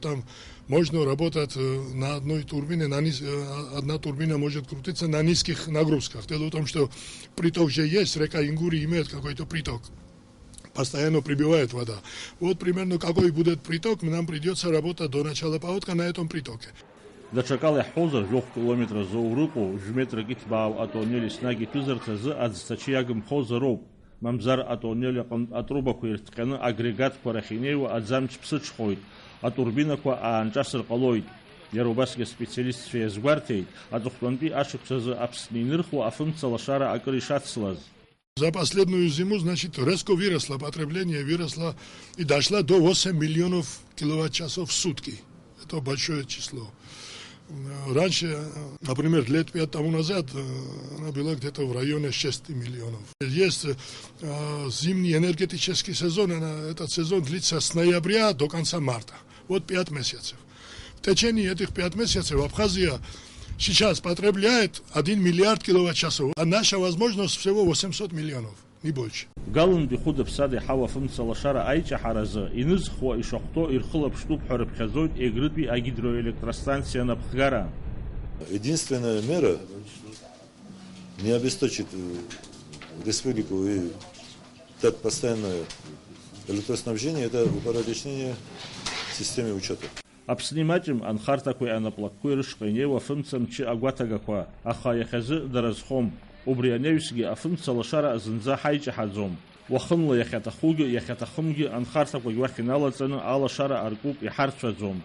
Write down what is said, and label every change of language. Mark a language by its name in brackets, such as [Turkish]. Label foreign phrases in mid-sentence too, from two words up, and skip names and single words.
[Russian] Там можно работать на одной турбине, одна турбина может крутиться на низких нагрузках. Дело в том, что приток же есть, река Ингури имеет какой-то приток. Постоянно прибивает вода. Вот примерно какой будет приток, нам придется работать до начала паводка на этом притоке. [Abkhazian] Даҽакала иаҳҳәозар, жәохә километр зоурыҟоу, жә-метрак иҭбаау атоннель еснагь иҭәызарц азы аӡҭачы иагымхозароуп. Мамзар атоннель аҟнытә атрубақәа ирҭҟьаны агрегатқәа рахь инеиуа аӡамч ԥсыҽхоит, атурбинақәа аанҿасыр ҟалоит. Иара убасгьы аспециалистцәа иазгәарҭеит, аҵыхәтәантәи ашықәс азы Аԥсны инырхуа афымца лашара акыр ишацлаз. [Russian] За последнюю зиму, значит, резко выросло потребление, выросло и дошло до 8 миллионов киловатт-часов в сутки. Это большое число. Раньше, например, лет 5 тому назад, она была где-то в районе 6 миллионов. Есть зимний энергетический сезон, этот сезон длится с ноября до конца марта. Вот 5 месяцев. В течение этих 5 месяцев Абхазия сейчас потребляет 1 миллиард киловатт-часов, а наша возможность всего 800 миллионов, не больше. [Abkhazian] Галын бихуда ԥсада иҳауа афымца лашара аиҿаҳаразы инызхуа ишахәҭоу ирхылаԥштәуп ҳәа рыԥхьаӡоит Егрытәи агидроэлектростанциа напхгара. [Russian] Единственная мера не обесточит республику и так постоянное электроснабжение, это упорядочение системы учета. [Abkhazian] Аԥсны имаҷым анхарҭақәеи анаплакқәеи рышҟа инеиуа афымца мчы агәаҭагақәа, аха иахьазы даразхом. Убри анаҩсгьы афымца лашара зынӡа ҳаиҿаҳаӡом. Уахынла иахьаҭахугьы иахьаҭахымгьы анхарҭақәагь уахь иналаҵаны алашара аркуп, иҳарцәаӡом.